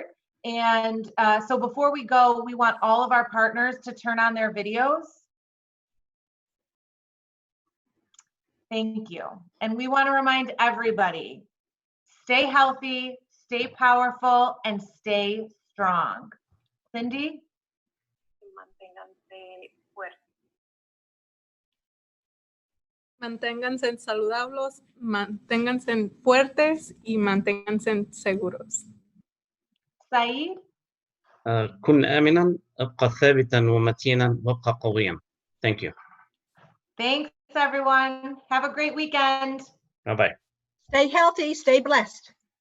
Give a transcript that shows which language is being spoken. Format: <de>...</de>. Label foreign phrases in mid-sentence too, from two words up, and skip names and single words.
<en>And so before we go, we want all of our partners to turn on their videos. Thank you. And we want to remind everybody, stay healthy, stay powerful, and stay strong. Cindy?</en> <es>Manténganse saludables, manténganse fuertes y manténganse seguros.</es> <en>Said?</en> <ar>كن آمنا، ابقى ثابتا ومتينا وابقى قويا.</ar> <en>Thank you. Thanks, everyone. Have a great weekend. Bye-bye. Stay healthy, stay blessed.</en>